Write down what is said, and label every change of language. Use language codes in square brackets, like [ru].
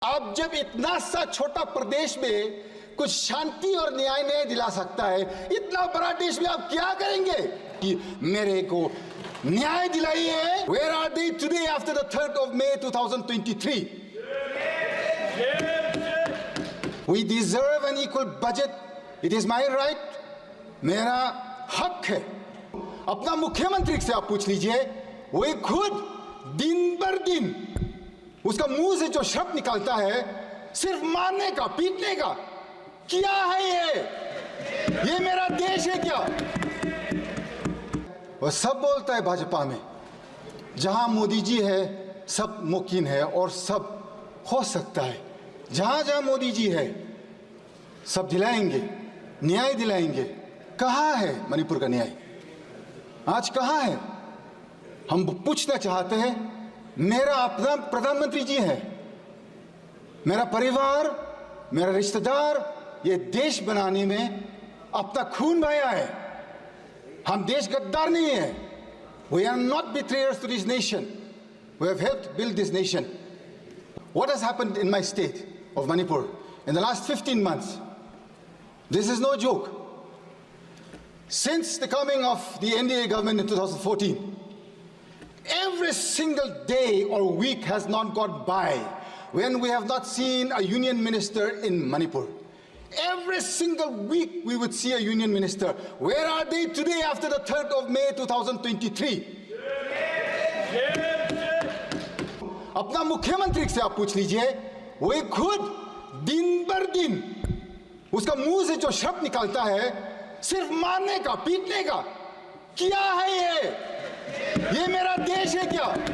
[hi] अब जब इतना सा छोटा प्रदेश में कुछ शांति और न्याय नहीं दिला सकता है, इतना बड़ा देश में आप क्या करेंगे कि मेरे को न्याय दिलाइए? [en] Where are they today after the 3rd of May 2023? We deserve an equal budget. It is my right. [hi] मेरा हक है। अपना मुख्यमंत्री से आप पूछ लीजिए, वो खुद दिन भर दिन उसका मुंह से जो शब्द निकलता है सिर्फ मारने का, पीटने का। क्या है ये मेरा देश है क्या? वह सब बोलता है भाजपा में, जहां मोदी जी है सब मुमकिन है और सब हो सकता है। जहां जहां मोदी जी है सब दिलाएंगे, न्याय दिलाएंगे। कहां है मणिपुर का न्याय? आज कहां है? हम पूछना चाहते हैं। मेरा अपना प्रधानमंत्री जी है, मेरा परिवार, मेरा रिश्तेदार ये देश बनाने में अपना खून बहाया है। हम देश गद्दार नहीं है। [en] We are not betrayers to this nation. We have helped build this nation. What has happened in my state of Manipur in the last 15 months? This is no joke. Since the coming of the NDA government in 2014, every single day or week has not gone by when we have not seen a union minister in Manipur. Every single week we would see a union minister. Where are they today after the 3rd of May 2023? [hi] अपना मुख्यमंत्री से आप पूछ लीजिए, वो खुद दिन भर दिन उसका मुंह से जो शब्द निकलता है सिर्फ मारने का, पीटने का। क्या है ये मेरा देश है क्या?